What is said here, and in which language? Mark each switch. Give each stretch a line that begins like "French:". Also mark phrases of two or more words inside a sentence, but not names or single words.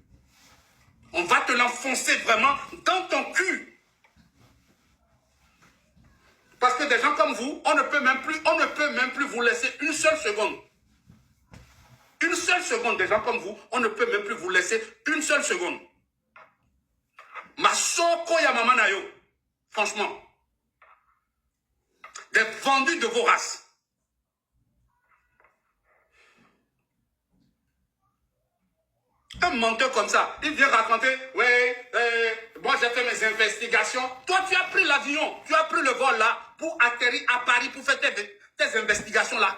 French: On va te l'enfoncer vraiment dans ton cul. Parce que des gens comme vous, on ne peut même plus vous laisser une seule seconde. Une seule seconde, des gens comme vous, on ne peut même plus vous laisser une seule seconde.
Lingala: Masoko ya mama na yo. Franchement.
French: Des vendus de vos races. Un menteur comme ça, il vient raconter, moi j'ai fait mes investigations. Toi, tu as pris l'avion, tu as pris le vol là pour atterrir à Paris pour faire tes investigations-là?